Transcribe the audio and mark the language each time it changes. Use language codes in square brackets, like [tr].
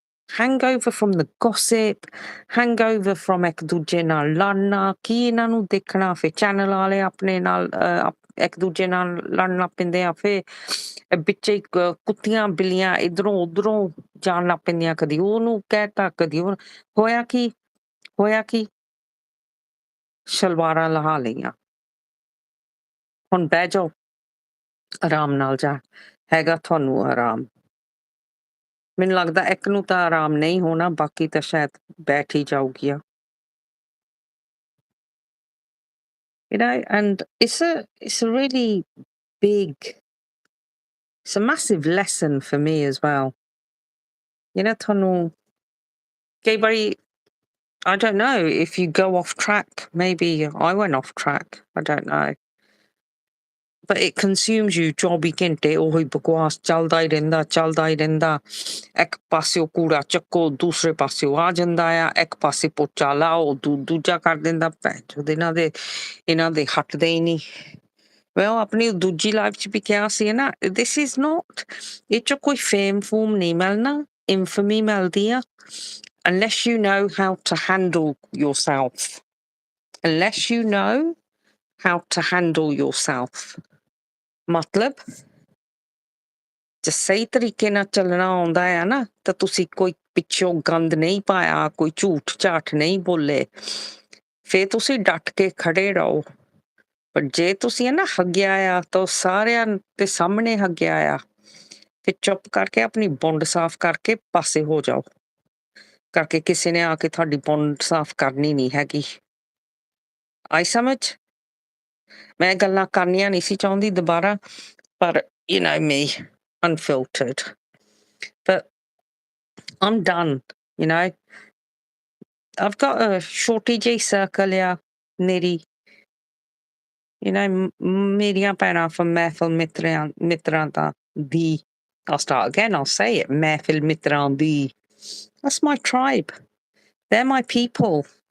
[en] hangover from the gossip hangover from [pa] ਇੱਕ ਦੂਜੇ ਨਾਲ ਲੜਨਾ ਕੀ ਇਹਨਾਂ ਨੂੰ ਦੇਖਣਾ ਫਿਰ ਚੈਨਲ ਵਾਲੇ ਆਪਣੇ ਨਾਲ ਇੱਕ ਦੂਜੇ ਨਾਲ ਲੜਨ ਲੱਗ ਪੈਂਦੇ ਆ ਫਿਰ ਵਿੱਚੇ ਕੁੱਤੀਆਂ ਬਿੱਲੀਆਂ ਇਧਰੋਂ ਉਧਰੋਂ ਜਾਣ ਲੱਗ ਪੈਂਦੀਆਂ ਕਦੀ ਉਹਨੂੰ ਕਹਿਤਾ ਕਦੀ ਉਹ ਹੋਇਆ ਕੀ ਸਲਵਾਰਾਂ ਲਹਾ ਲਈਆਂ ਹੁਣ ਬਹਿ ਜਾਓ, ਆਰਾਮ ਨਾਲ ਜਾ, ਹੈਗਾ ਤੁਹਾਨੂੰ ਆਰਾਮ। ਮੈਨੂੰ ਲੱਗਦਾ ਇੱਕ ਨੂੰ ਤਾਂ ਆਰਾਮ ਨਹੀਂ ਹੋਣਾ, ਬਾਕੀ ਤਾਂ ਸ਼ਾਇਦ ਬੈਠ ਹੀ ਜਾਊਗੀਆਂ। [en] You know, and it's a really big, it's a massive lesson for me as well. You know, [pa] ਤੁਹਾਨੂੰ ਕਈ ਵਾਰੀ, [en] I don't know if you go off track. Maybe I went off track. I don't know. But it consumes you [pa] 24 ਘੰਟੇ ਉਹੀ ਬਕਵਾਸ ਚੱਲਦਾ ਹੀ ਰਹਿੰਦਾ। ਇੱਕ ਪਾਸਿਓ ਕੂੜਾ ਚੱਕੋ, ਦੂਸਰੇ ਪਾਸਿਓ ਆ ਜਾਂਦਾ ਆ, ਇੱਕ ਪਾਸੇ ਪੋਚਾ ਲਾਓ, ਦੂਜਾ ਕਰ ਦਿੰਦਾ। ਭੈਣ ਚੋਦ ਇਹਨਾਂ ਦੇ ਹਟਦੇ ਹੀ ਨਹੀਂ। Well, ਆਪਣੀ ਦੂਜੀ ਲਾਈਫ 'ਚ ਵੀ ਕਿਹਾ ਸੀ ਨਾ, [en] this is not, [pa] ਇਹ 'ਚੋਂ ਕੋਈ ਫੇਮ ਫੂਮ ਨਹੀਂ ਮਿਲਣਾ, infamy ਮਿਲਦੀ ਆ, [en] unless you know how to handle yourself. Unless you know how to handle yourself. [pa] ਮਤਲਬ ਜੇ ਸਹੀ ਤਰੀਕੇ ਨਾਲ ਚੱਲਣਾ ਆਉਂਦਾ ਆ ਨਾ, ਤਾਂ ਤੁਸੀਂ ਕੋਈ ਪਿੱਛੋਂ ਗੰਦ ਨਹੀਂ ਪਾਇਆ, ਕੋਈ ਝੂਠ ਝਾਠ ਨਹੀਂ ਬੋਲੇ, ਫੇਰ ਤੁਸੀਂ ਡਟ ਕੇ ਖੜੇ ਰਹੋ। ਪਰ ਜੇ ਤੁਸੀਂ ਨਾ ਹੱਗਿਆ ਆ, ਤਾਂ ਸਾਰਿਆਂ ਦੇ ਸਾਹਮਣੇ ਹੱਗਿਆ ਆ, ਫਿਰ ਚੁੱਪ ਕਰਕੇ ਆਪਣੀ ਬੁੰਡ ਸਾਫ਼ ਕਰਕੇ ਪਾਸੇ ਹੋ ਜਾਓ, ਕਰਕੇ ਕਿਸੇ ਨੇ ਆ ਕੇ ਤੁਹਾਡੀ ਬੁੰਡ ਸਾਫ਼ ਕਰਨੀ ਨਹੀਂ ਹੈਗੀ। ਆਈ ਸਮਝ? ਮੈਂ ਗੱਲਾਂ ਕਰਨੀਆਂ ਨਹੀਂ ਸੀ ਚਾਹੁੰਦੀ ਦੁਬਾਰਾ, ਪਰ [en] you know me, unfiltered. But I'm done, you know. I've got a [pa] ਛੋਟੀ ਜਿਹੀ [en] circle [pa] ਆ ਮੇਰੀ, [en] you know, [pa] ਮੇਰੀਆਂ ਭੈਣਾਂ [en] from Mehfil Mittran the, I'll start again, I'll say it, Mehfil Mittran the. That's my tribe. They're my people.